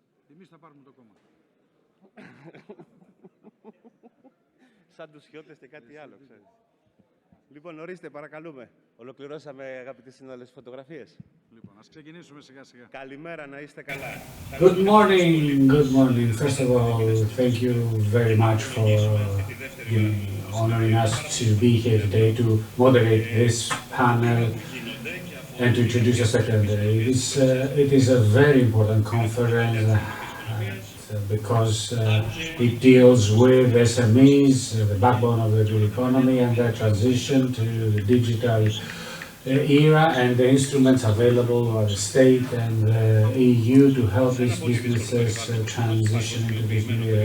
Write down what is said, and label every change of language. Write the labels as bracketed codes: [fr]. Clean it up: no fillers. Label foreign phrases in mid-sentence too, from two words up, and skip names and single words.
[el] Εμείς θα πάρουμε το κόμμα. Σαν τους χιώτες και κάτι άλλο, ξέρεις. Λοιπόν, ορίστε, παρακαλούμε. Ολοκληρώσαμε, αγαπητοί συνάδελφοι, φωτογραφίες. Λοιπόν, ας ξεκινήσουμε σιγά-σιγά. Καλημέρα, να είστε καλά. [en] Good morning, good morning. First of all, thank you very much for honoring us to be here today to moderate this panel and to introduce the secretary. It is a very important conference because it deals with SMEs, the backbone of the economy, and their transition to the digital era, and the instruments available by the state and the EU to help these businesses transition into this new era.